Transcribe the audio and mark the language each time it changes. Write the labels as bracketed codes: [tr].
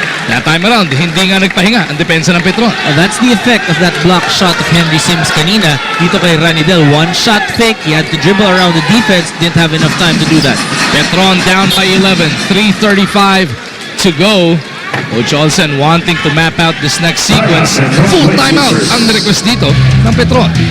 [en] That time around, [tl] hindi nga nagpahinga ang depensa ng Petron. [en] That's the effect of that block shot of Henry Sims [tl] kanina. Dito kay [en] Ranidel, one shot fake. He had to dribble around the defense. Didn't have enough time to do that. Petron down by 11. 3:35 to go. Coach Olsen wanting to map out this next sequence. [tl] Full timeout ang request dito ng Petron.